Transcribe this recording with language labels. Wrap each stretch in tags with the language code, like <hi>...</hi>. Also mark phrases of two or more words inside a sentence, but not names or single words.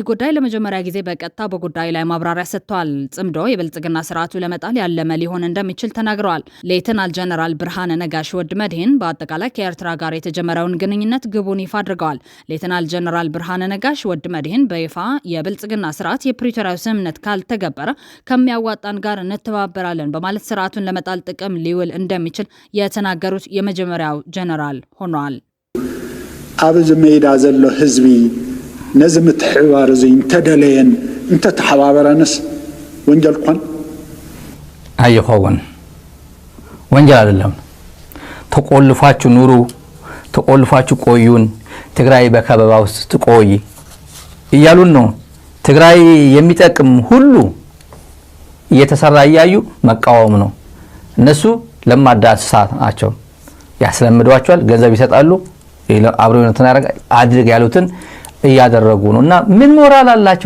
<am>ጉዳይ ለመጀመሪያ ጊዜ በቀጥታ በጉዳዩ ላይ ማብራሪያ ሰጥተዋል። ጽምዶ የብልጽግና ስርዓቱ ለመጣል ያለመ ሊሆን እንደሚችል ተናግረዋል። ሌተናል ጀነራል ብርሃነ ነጋሽ ወድመድህን በአጠቃላይ ከኤርትራ ጋር የተጀመረውን ግንኙነት ግቡን ይፋ አድርገዋል። ሌተናል ጀነራል ብርሃነ ነጋሽ ወድመድህን በይፋ የብልጽግና ስርዓት የፕሪቶሪያው ስምምነት ካልተገበረ ከሚያዋጣን ጋር እንተባበራለን በማለት ስርዓቱን ለመጣል ጥቅም ሊውል እንደሚችል የተናገሩት የመጀመሪያው ጀነራል ሆኗል።</am> <ti>አብዝ ሜዳ ዘሎ ህዝቢ ነዚ ምትሕባር እዚ እንተደለየን እንተተሓባበረንስ ወንጀል ኮን አይኾን ወንጀል</ti> <am>አይደለም። ተቆልፋችሁ ኑሩ፣ ተቆልፋችሁ ቆዩን፣ ትግራይ በከበባ ውስጥ ትቆይ እያሉን ነው። ትግራይ የሚጠቅም ሁሉ እየተሰራ እያዩ መቃወም ነው። እነሱ ለማዳ እንስሳት ናቸው። ያስለምዷቸዋል፣ ገንዘብ ይሰጣሉ፣ አብረውነትን አድርግ ያሉትን እያደረጉ ነው። እና ምን ሞራል አላቸው?</am>